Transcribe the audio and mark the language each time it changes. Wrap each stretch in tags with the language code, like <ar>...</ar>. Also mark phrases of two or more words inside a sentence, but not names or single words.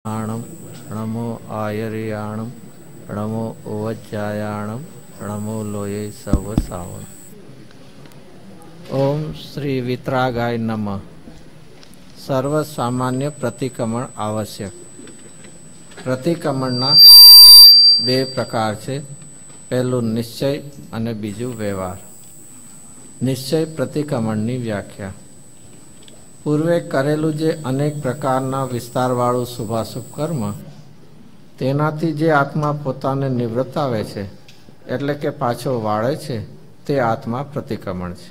<pra>नमो आयर्याणं नमो ओवज्जायाणं नमो लोये सव सावण।</pra> <sa>ओम श्री वितरागाय नमः।</sa> <gu>સર્વ સામાન્ય પ્રતિક્રમણ આવશ્યક। प्रतिक्रमणना બે પ્રકાર છે। પહેલું નિશ્ચય અને બીજું વ્યવહાર। નિશ્ચય પ્રતિક્રમણની વ્યાખ્યા। પૂર્વે કરેલું જે અનેક પ્રકારના વિસ્તારવાળું શુભાશુભ કર્મ, તેનાથી જે આત્મા પોતાને નિવૃત્ત આવે છે, એટલે કે પાછો વાળે છે, તે આત્મા પ્રતિક્રમણ છે।</gu>